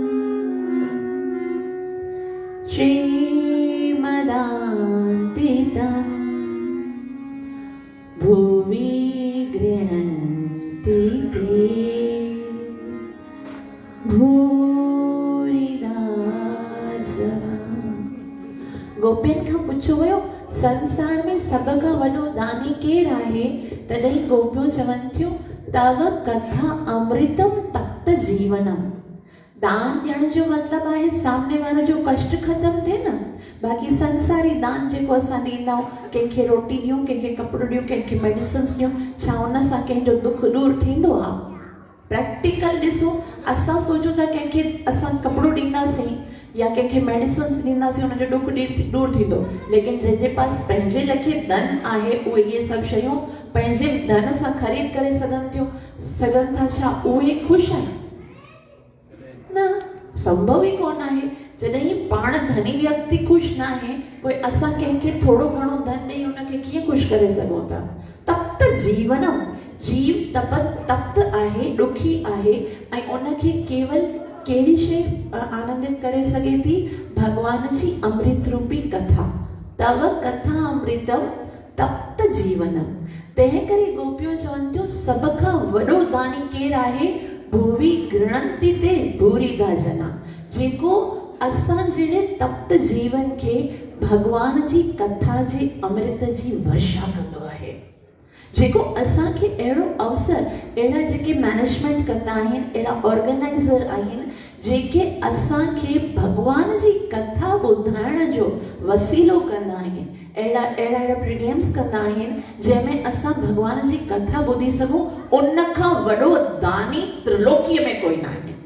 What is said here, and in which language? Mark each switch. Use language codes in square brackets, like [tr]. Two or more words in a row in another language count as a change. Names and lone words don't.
[sa] श्रीमदान्तितम् भुवि गृह्णन्ति ते भूरिदा जना। [sd] गोपियुनि खां पुछियो वियो संसार में सब खां वॾो दानी केरु आहे? तॾहिं गोपियूं चवनि थियूं [sa] तव कथा अमृतम तप्त जीवनम। [sd] दान ॾियण जो मतिलबु आहे सामने वारे जो कष्ट ख़तम थिए न। बाक़ी संसारी दान जेको असां ॾींदा आहियूं, कंहिंखे रोटी ॾियूं, कंहिंखे कपिड़ो ॾियूं, कंहिंखे मेडिसिन्स ॾियूं, छा उन सां कंहिंजो दुख दूर थींदो आहे? प्रैक्टिकल ॾिसो, असां सोचूं था कंहिंखे असां कपिड़ो ॾींदासीं या कंहिंखे मेडिसिन्स ॾींदासीं उनजो दुख दूर थींदो, लेकिन जंहिंजे पास पंहिंजे लेखे धन आहे उहे इहे सभु शयूं पंहिंजे धन सां ख़रीद करे सघनि था, छा उहे ख़ुशि आहिनि? न, संभव ई कोन आहे। जॾहिं पाण धनी व्यक्ति ख़ुशि न आहे पोइ असां कंहिंखे थोरो घणो धन ॾेई उनखे कीअं ख़ुशि करे सघूं था? [sa] तप्त जीवनम, [sd] जीव तप्त आहे, ॾुखी आहे, ऐं उनखे केवल कहिड़ी शइ आनंदित करे सघे थी? भगवान जी अमृत रूपी कथा। [sa] तव कथा अमृतम तप्त जीवनम। [sd] तंहिं करे गोपियों चवनि थियूं सभ खां वॾो दानी केरु आहे? [sa] भुवि गृणंति ते भूरिदा जना, [sd] जेको असां जहिड़े तप्त जीवन खे भगवान जी कथा जे अमृत जी वर्षा कंदो आहे। जेको असांखे अहिड़ो अवसर, अहिड़ा जेके मैनेजमेंट कंदा आहिनि, अहिड़ा ऑर्गेनाइज़र आहिनि जेके असांखे भगवान जी कथा ॿुधाइण जो वसीलो कंदा आहिनि, अहिड़ा प्रोग्राम्स कंदा आहिनि जंहिंमें असां भगवान जी कथा ॿुधी सघूं, उन खां वॾो दानी त्रिलोकीअ में कोई न आहे।